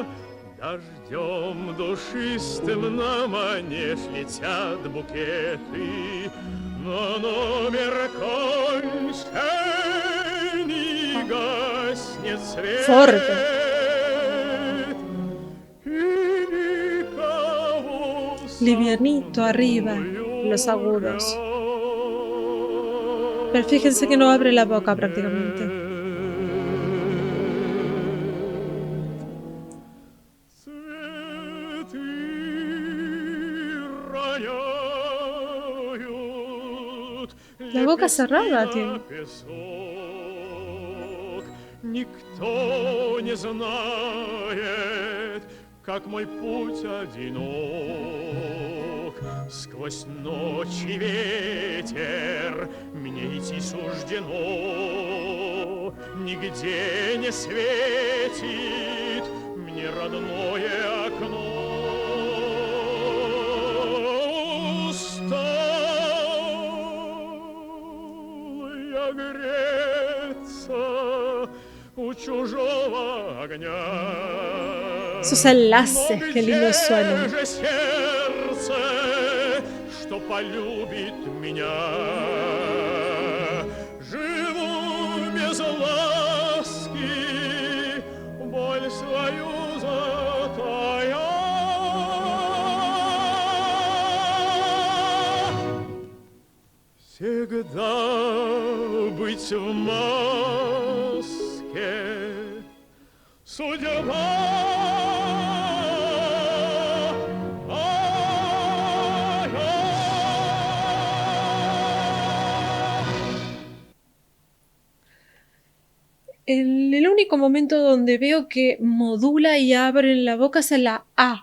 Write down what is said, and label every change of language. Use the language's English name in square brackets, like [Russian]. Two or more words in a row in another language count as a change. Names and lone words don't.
[Russian] Дождем душистым на манеж летят букеты. Но номер кончен и нет свет, [Spanish] Fuerte. [Russian] и никого [Spanish] Livianito [Russian] со [Spanish] arriba, [Russian] мною [Spanish] los agudos. Pero [Russian] рядом [Spanish] fíjense que no abre la boca prácticamente. [Russian] нет. Цветы роняют, [Spanish] La boca [Russian] лепестки [Spanish] cerrada [Russian] на [Spanish] tiene. [Russian] песок. Никто не знает, как мой путь одинок. Сквозь ночь и ветер мне идти суждено. Нигде не светит мне родное окно. Устал я греться у чужого огня. [Spanish] Esos enlaces, qué lindo suenan. [Russian] Где же сердце, что полюбит меня? Живу без ласки, боль свою затая. Всегда быть в маске судьба. [Spanish] El único momento donde veo que modula y abre en la boca es en la A.